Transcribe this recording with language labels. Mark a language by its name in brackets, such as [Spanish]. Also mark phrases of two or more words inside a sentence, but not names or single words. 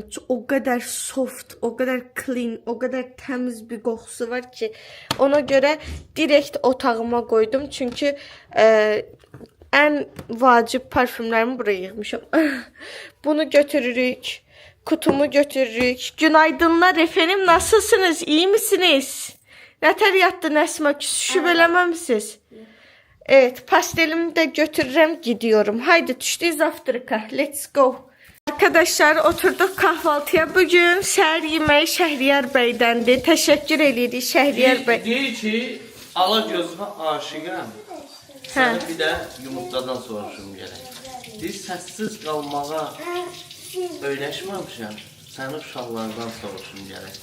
[Azerbaijani] O qədər soft, o qədər clean, o qədər təmiz bir qoxusu var ki, ona görə direkt otağıma qoydum. Çünki ən vacib parfümlərimi buraya yığmışam. Bunu götürürük, kutumu götürürük. [Turkish] Günaydınlar efendim, nasılsınız, iyi misiniz? [Azerbaijani] Nətər yatdı Nəsmə, küsüşüb eləməmisiniz? [Turkish] Evet, pastelimi de götürürüm, gidiyorum. [Azerbaijani] Haydi düşdük zavtraka. [English] Let's go. [Turkish] Arkadaşlar oturduk kahvaltıya. [Azerbaijani] Bugün səhər yeməyi Şəhriyar bəydəndir. Təşəkkür edirik Şəhriyar bəy. Deyir ki, ala gözünə aşıqam. Səni bir də yumurtadan soruşum gələk. Deyir, səssiz qalmağa öyrəşməmişəm. Səni uşaqlardan soruşum gələk.